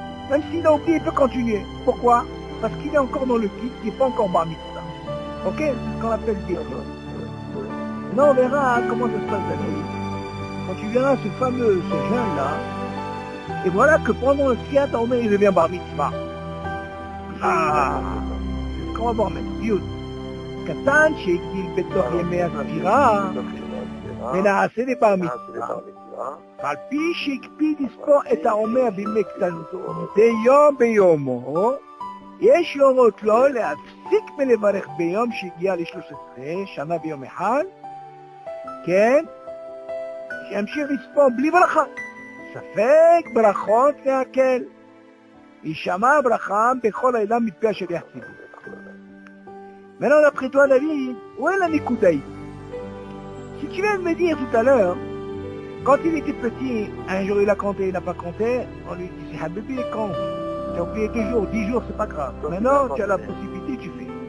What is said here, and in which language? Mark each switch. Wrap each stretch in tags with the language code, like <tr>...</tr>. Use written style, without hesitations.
<fr>Même s'il a oublié, il peut continuer. Pourquoi? Parce qu'il est encore dans le kit, il n'est pas encore bar mitzvah. Ok? C'est ce qu'on appelle dire. Non, on verra comment ça se passe la vie. Quand tu verras ce jeune-là, et voilà que pendant le Siyat Omer, il devient bar mitzvah. Ah, c'est ce qu'on va voir maintenant. Yud.</fr> <he>קטן שהגדיל בתוך ימי הספירה, ונעשה לבר מצווה, ועל פי שהקפיד לספור את העומר בימי קטנותו, מדי יום ביומו, יש להורות לו להפסיק מלברך ביום שהגיע ל-13 שנה ביום אחד, כן, שימשיך לספור בלי ברכה. ספק ברכות להקל. יישמע ברכה בכל העילה מפי השליח ציבור.</he> <fr>Maintenant, d'après toi, David, où est la Nikoudai? Si tu viens de me dire tout à l'heure, quand il était petit, un jour il a compté, il n'a pas compté, on lui dit, c'est Habibi, compte. Tu as oublié 2 jours, 10 jours, c'est pas grave. Maintenant, tu as la possibilité, tu fais.</fr>